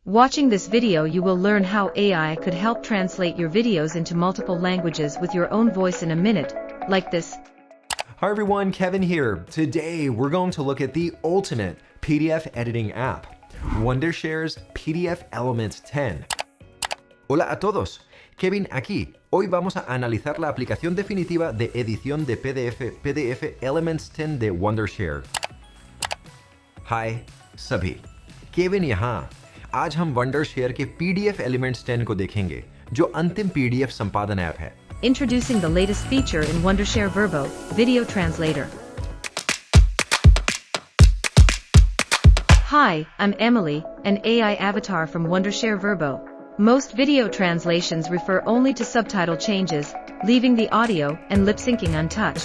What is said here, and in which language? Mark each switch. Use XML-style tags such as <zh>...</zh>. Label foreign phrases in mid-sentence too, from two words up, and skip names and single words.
<en>Watching this video you will learn how AI could help translate your videos into multiple languages with your own voice in a minute, like this. Hi everyone, Kevin here. Today we're going to look at the ultimate PDF editing app, Wondershare's PDF Elements 10.</en> <es>Hola a todos, Kevin aquí. Hoy vamos a analizar la aplicación definitiva de edición de PDF Elements 10 de Wondershare.</es> <hi>Hi सभी, केविन यहाँ। आज हम Wondershare के PDF Elements 10 को देखेंगे, जो अंतिम PDF संपादन ऐप है।</hi> <en>Introducing the latest feature in Wondershare Virbo Video Translator. Hi, I'm Emily, an AI avatar from Wondershare Virbo. Most video translations refer only to subtitle changes, leaving the audio and lip syncing untouched.</en>